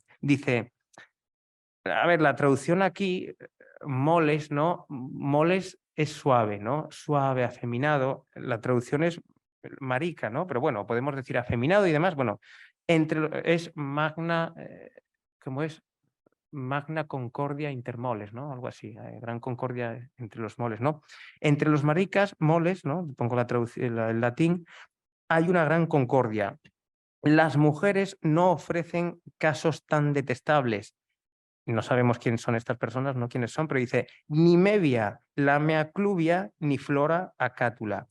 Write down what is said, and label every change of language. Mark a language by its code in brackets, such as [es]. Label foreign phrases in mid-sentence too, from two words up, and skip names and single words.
[es] Dice, a ver, la traducción aquí, moles, ¿no? Moles es suave, ¿no? Suave, afeminado. La traducción es marica, ¿no? Pero bueno, podemos decir afeminado y demás. Bueno, es magna, ¿cómo es? [la] Magna concordia intermoles, [es] ¿no? Algo así, gran concordia entre los moles, ¿no? Entre los maricas, moles, ¿no? Pongo la traducción, el latín, hay una gran concordia. Las mujeres no ofrecen casos tan detestables. No sabemos quiénes son estas personas, no quiénes son, pero dice, ni Mevia, la Meacluvia, ni Flora acátula.